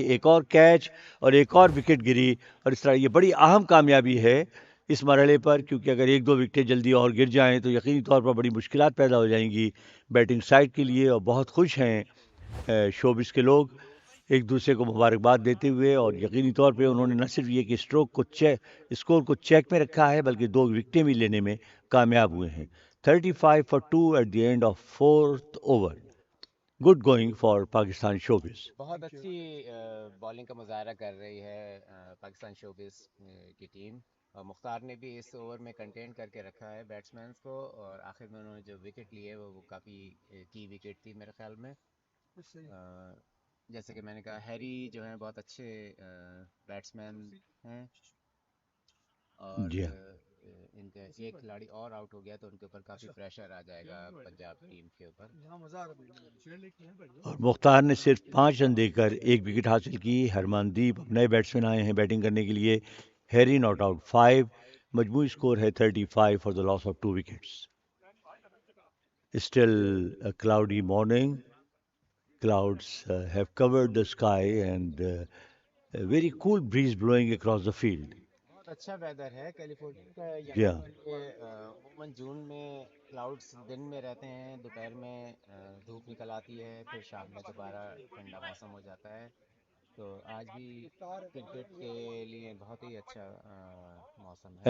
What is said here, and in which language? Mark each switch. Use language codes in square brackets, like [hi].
[ur] ایک اور کیچ اور ایک اور وکٹ گری اور اس طرح یہ بڑی اہم کامیابی ہے اس مرحلے پر, کیونکہ اگر 1-2 وکٹیں جلدی اور گر جائیں تو یقینی طور پر بڑی مشکلات پیدا ہو جائیں گی بیٹنگ سائڈ کے لیے. اور بہت خوش ہیں شوبز کے لوگ ایک دوسرے کو مبارکباد دیتے ہوئے, اور یقینی طور پہ انہوں نے نہ صرف یہ کہ اسکور کو چیک میں رکھا ہے بلکہ 2 وکٹیں بھی لینے میں کامیاب ہوئے ہیں. [en] 35 for 2 at the end of 4th over. Good going for Pakistan showbiz. [ur] بہت اچھی بالنگ کا مظاہرہ کر رہی ہے پاکستان شوبز کی ٹیم. مختار نے بھی اس اوور میں کنٹین کر کے رکھا ہے بیٹسمینز کو, اور آخر میں انہوں نے جو وکٹ لی ہے وہ کافی کی وکٹ تھی میرے خیال میں. جیسے کہ میں نے کہا ہیری جو ہیں بہت اچھے بیٹسمین ہیں, اور جی ان کا ایک کھلاڑی اور آؤٹ ہو گیا تو ان کے اوپر کافی پریشر آ جائے گا پنجاب ٹیم کے اوپر. اور مختار نے صرف 5 رن دے کر 1 وکٹ حاصل کی. ہرمان دیپ نئے بیٹسمین آئے ہیں بیٹنگ کرنے کے لیے. Harry not out 5. مجموعی اسکور ہے [en] 35 for the loss of 2 wickets. Still a cloudy morning. Clouds have covered the sky and a very cool breeze blowing across the field. [ur] بہت اچھا ویدر ہے کیلیفورنیا کا. [en] Yeah. [ur] عموماً جون میں کلاؤڈس دن میں رہتے ہیں, دوپہر میں دھوپ نکل آتی ہے, پھر شام میں دوبارہ ٹھنڈا موسم ہو جاتا ہے. تو آج بھی کرکٹ کے لیے بہت ہی اچھا موسم ہے.